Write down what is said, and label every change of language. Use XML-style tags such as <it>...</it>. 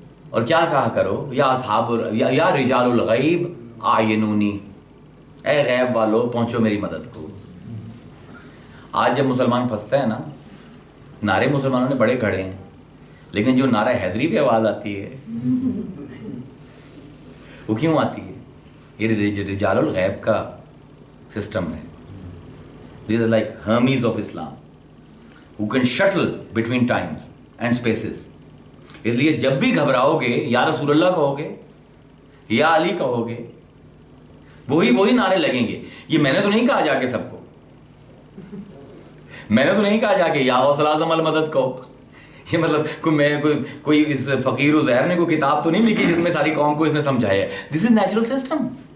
<ur>اور کیا کہا کرو,</ur> <ar>یا اصحاب یا رجال الغیب آینونی,</ar> <ur>اے غیب والو پہنچو میری مدد کو. آج جب مسلمان پھنستا ہے نا, نعرے مسلمانوں نے بڑے گھڑے ہیں, لیکن جو نعرہ حیدری پہ آواز آتی ہے وہ کیوں آتی ہے؟ یہ رجال الغیب کا سسٹم ہے.</ur> <en>These are like Hermes of Islam who can shuttle between times and spaces.</en> <ur>اس لیے جب بھی گھبراؤ گے یا رسول اللہ کہو گے یا علی کہو گے, وہی نعرے لگیں گے. یہ میں نے تو نہیں کہا جا کے سب کو, میں نے تو نہیں کہا جا کے</ur> <ar>یا غوث الاعظم المدد</ar> <ur>کہو. یہ مطلب کوئی اس فقیر و زہر نے کوئی کتاب تو نہیں لکھی جس میں ساری قوم کو اس نے سمجھایا ہے.</ur> <en>This is natural system.</en>